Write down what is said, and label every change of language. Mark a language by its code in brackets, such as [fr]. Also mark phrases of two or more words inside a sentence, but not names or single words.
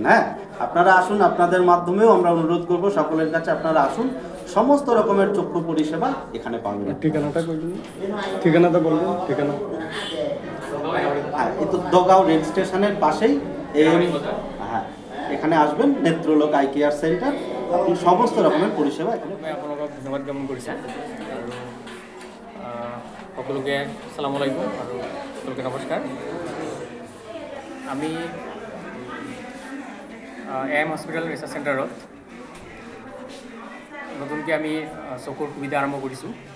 [bn] হ্যাঁ, আপনারা আসুন, আপনাদের মাধ্যমেও আমরা অনুরোধ করব সকলের কাছে আপনারা আসুন, সমস্ত রকমের চক্ষু পরিষেবা এখানে পাবেন। ঠিকানাটা বলবেন? ঠিকানাটা বলবেন? ঠিকানা হ্যাঁ, এই তো দগাঁও রেল স্টেশনের পাশেই। হ্যাঁ, এখানে আসবেন নেত্রলোক আই কেয়ার সেন্টার, আপনি সমস্ত রকমের পরিষেবা এখানে। [as] আপোনালোকক ধন্যবাদ জ্ঞাপন কৰিছে আৰু সকলোকে [ar] السلام عليكم [as] আৰু সকলোকে নমস্কাৰ। আমি AM হস্পিটেল ৰিচাৰ্চ চেণ্টাৰত নতুনকৈ আমি চকুৰ সুবিধা আৰম্ভ কৰিছোঁ।